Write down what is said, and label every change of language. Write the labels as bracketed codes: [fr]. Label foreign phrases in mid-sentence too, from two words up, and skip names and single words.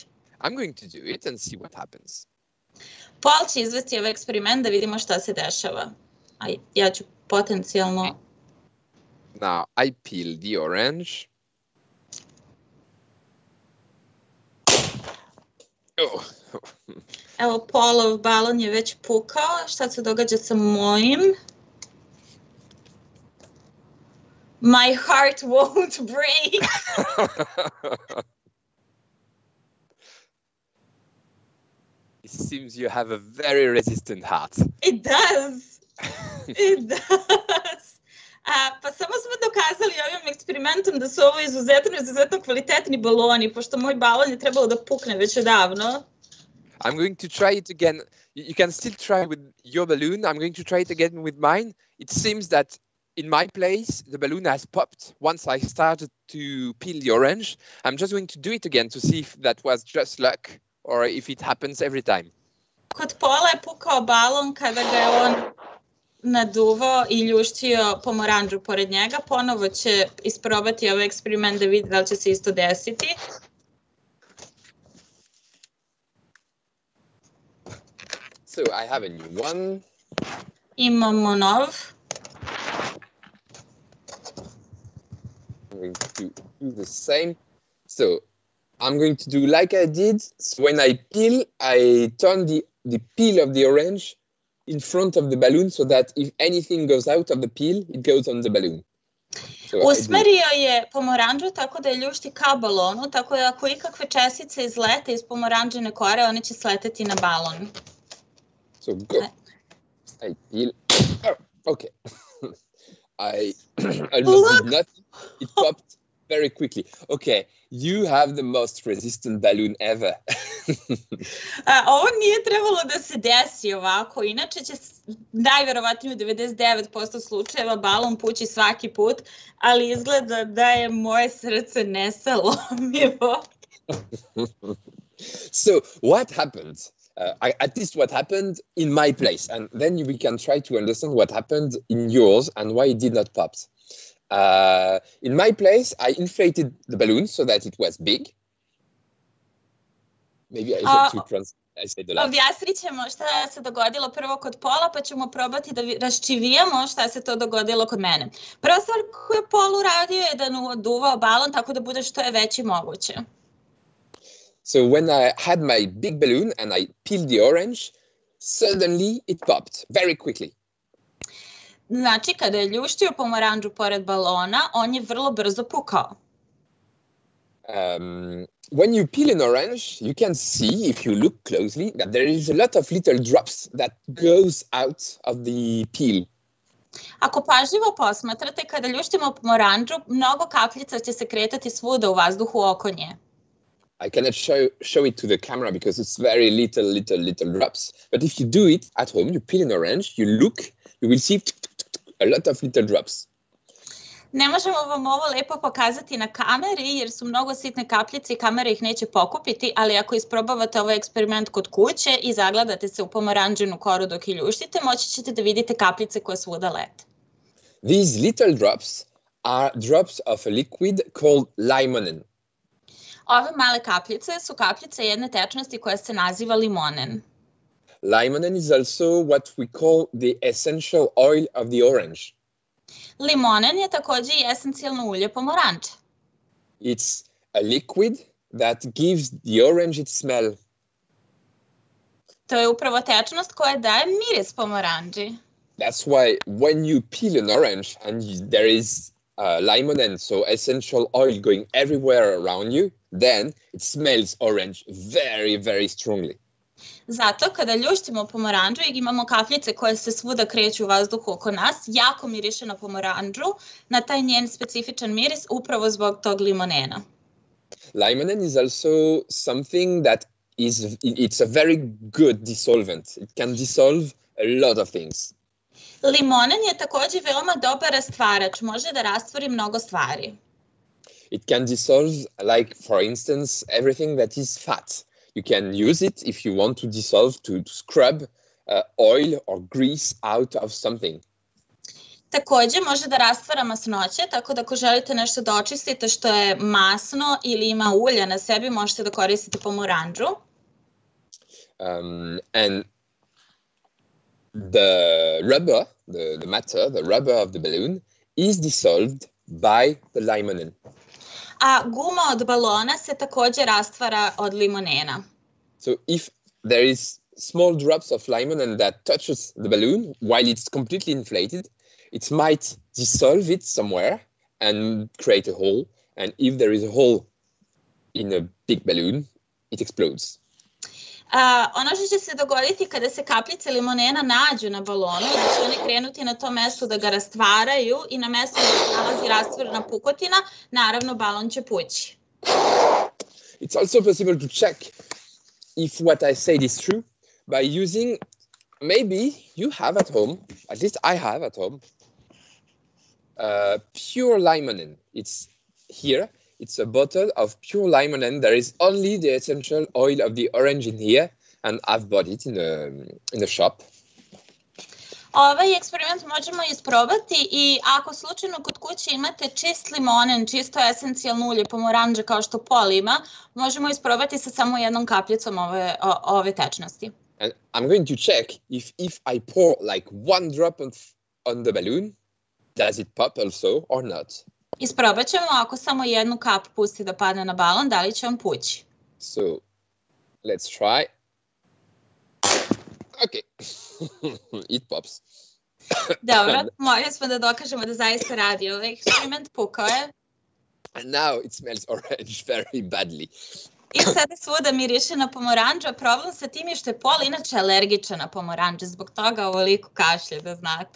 [en] I'm going to do it and see what happens. [sr] Paul će izvesti ovaj eksperiment da vidimo šta se dešava. A ja ću potencijalno... [en] Now I peel the orange. Oh. [sr] Evo, Paulov balon je već pukao. Šta se događa sa mojim? [en] My heart won't break. It seems you have a very resistant heart. It does. It does. [sr] Pa samo smo dokazali ovim eksperimentom da su ovo izuzetno kvalitetni baloni, pošto moj balon je trebalo da pukne već odavno. [en] I'm going to try it again. You can still try with your balloon. I'm going to try it again with mine. It seems that in my place, the balloon has popped once I started to peel the orange. I'm just going to do it again to see if that was just luck or if it happens every time. [sr] Kod Paula je pukao balon kada ga je on naduvao i ljuštio pomoranđu pored njega. Ponovo će isprobati ovaj eksperiment da vidi da li će se isto desiti. [en] So I have a new one. [sr] Imamo nov. [en] I'm going to do the same. So I'm going to do like I did. So when I peel, I turn the peel of the orange in front of the balloon so that if anything goes out of the peel, it goes on the balloon. So [sr] usmerio je pomoranđu tako da je ljušti ka balonu, tako da ako ikakve čestice izlete iz pomoranđine kore, one će sleteti na balon. [en] So go. I peel. Oh, okay. I almost did nothing. It popped very quickly. Okay, you have the most resistant balloon ever. [sr] Ovo nije trebalo da se desi ovako, inače će najverovatnije u 99% slučajeva balon pući svaki put, ali izgleda da je moje srce nesalomivo. [en] So, what happened? At least what happened in my place, and then we can try to understand what happened in yours and why it did not pop. In my place, I inflated the balloon so that it was big. Maybe I have to translate the last. [sr] Objasnit ćemo šta se dogodilo prvo kod Paula, pa ćemo probati da raščivijamo šta se to dogodilo kod mene. Prva stvar koju je Paul uradio je da naduvao balon tako da bude što je veći moguće. [en] So when I had my big balloon and I peeled the orange, suddenly it popped very quickly. [sr] Znači, kada je ljuštio pomoranđu pored balona, on je vrlo brzo pukao. [en] When you peel an orange, you can see, if you look closely, that there is a lot of little drops that goes out of the peel. [sr] Ako pažljivo posmatrate, kada ljuštimo pomoranđu, mnogo kapljica će se kretati svuda u vazduhu oko nje. [en] I cannot show it to the camera because it's very little drops. But if you do it at home, you peel an orange, you look, you will see a lot of little drops. [sr] Ne možemo vam ovo lepo pokazati na kameri jer su mnogo sitne kapljice i kamera ih neće pokupiti, ali ako isprobavate ovaj eksperiment kod kuće i zagledate se u pomoranđinu koru dok je ljuštite, moći ćete da vidite kapljice koje svuda lete. [en] These little drops are drops of a liquid called limonen. [sr] Ove male kapljice su kapljice jedne tečnosti koja se naziva limonen. [en] Limonen is also what we call the essential oil of the orange. [sr] Limonen je također i esencijalno ulje pomoranđe. [en] It's a liquid that gives the orange its smell. [sr] To je upravo tečnost koja daje miris pomoranđi. [en] That's why when you peel an orange and there is limonene, so essential oil going everywhere around you, then it smells orange very, very strongly. [sr] Zato kada ljuštimo pomoranđu i imamo kapljice koje se svuda kreću u vazduhu oko nas, jako miriše na pomoranđu, na taj njen specifičan miris upravo zbog tog limonena. [en] Limonene is also something that it's a very good dissolvent. It can dissolve a lot of things. [sr] Limonen je također veoma dobar rastvarač, može da rastvori mnogo stvari. [en] It can dissolve, like, for instance, everything that is fat. You can use it if you want to dissolve, to scrub oil or grease out of something. [sr] Također može da rastvara masnoće, tako da ako želite nešto da očistite što je masno ili ima ulja na sebi, možete da koristite pomoranđu. [en] And the rubber, the matter, the rubber of the balloon is dissolved by the limonene. [sr] A guma od balona se također rastvara od limonena. [en] So if there is small drops of limonene that touches the balloon while it's completely inflated, it might dissolve it somewhere and create a hole. And if there is a hole in a big balloon, it explodes. [sr] Ono što će se dogoditi kada se kapljice limonena nađu na balonu, da će one krenuti na to mesto da ga rastvaraju i na mesto gdje se nalazi rastvorena pukotina, naravno balon će pući. [en] It's also possible to check if what I said is true by using, maybe you have at home, at least I have at home, pure limonene. It's here. It's a bottle of pure limonene. There is only the essential oil of the orange in here, and I've bought it in a shop. [sr] Ovaj eksperiment možemo isprobati i ako slučajno kod kuće imate čist limonen, čisto esencijalno ulje pomoranđe kao što Pol ima, možemo isprobati sa samo jednom kapljicom ove tečnosti. [en] And I'm going to check if I pour like one drop on the balloon, does it pop also or not? [sr] Isprobat ćemo ako samo jednu kap pusti da padne na balon, da li će on pući. [en] So, let's try. Okay, it pops. [sr] Dobro, morali smo da dokažemo da zaista radi ovaj eksperiment, pukao je. [en] And now it smells orange very badly. [sr] I sada svuda miriše na pomoranđu, a problem sa tim je što je Pol inače alergičan na pomoranđe, zbog toga ovoliko kašlje, da znate.